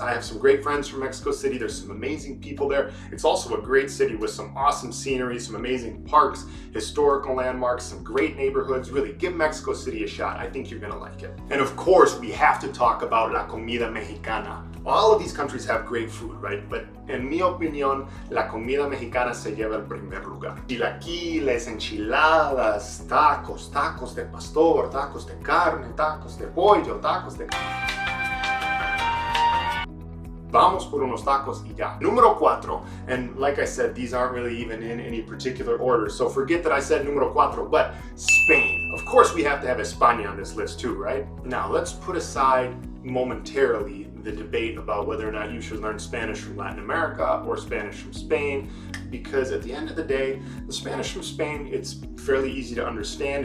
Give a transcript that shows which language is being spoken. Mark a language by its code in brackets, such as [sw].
[en] I have some great friends from Mexico City. There's some amazing people there. It's also a great city with some awesome scenery, some amazing parks, historical landmarks, some great neighborhoods. Really, give Mexico City a shot. I think you're gonna like it. And of course, we have to talk about [es] la comida mexicana. [en] All of these countries have great food, right? [es] But en mi opinión, la comida mexicana se lleva el primer lugar. Chilaquiles, enchiladas, tacos, tacos de pastor, tacos de carne, tacos de pollo, tacos de... Vamos por unos tacos y ya. Número 4, [en] and like I said, these aren't really even in any particular order, so forget that I said [es] número 4, [en] but Spain. Of course we have to have España on this list too, right? Now let's put aside momentarily the debate about whether or not you should learn Spanish from Latin America or Spanish from Spain, because at the end of the day, the Spanish from Spain, it's fairly easy to understand.